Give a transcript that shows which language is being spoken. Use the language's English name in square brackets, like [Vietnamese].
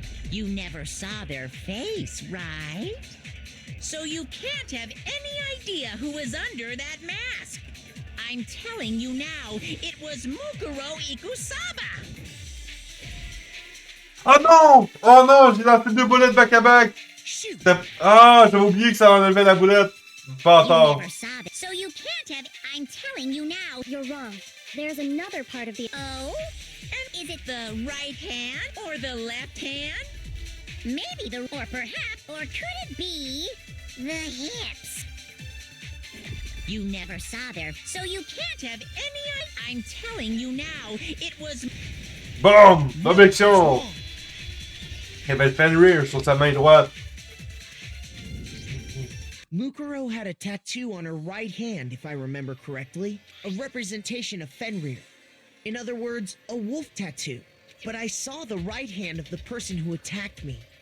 [English] You never saw their face, right? So you can't have any idea who was under that mask. I'm telling you now, it was Mukuro Ikusaba. [French] Oh non! Oh non! J'ai lancé 2 boulettes back-à-back! Ah! J'avais oublié que ça enlevait la boulette! Pas tard. [English] So you can't have... I'm telling you now, you're wrong. There's another part of the... Oh? And is it the right hand or the left hand? Maybe the... Or perhaps... Or could it be... The hips? You never saw their... So you can't have any... I'm telling you now, it was... Boom! Objection! [French] Il y avait le Fenrir sur sa main droite. [English] Mukuro had a tattoo on her right hand, if I remember correctly. A representation of Fenrir. In other words, a wolf tattoo. But I saw the right hand of the person who attacked me.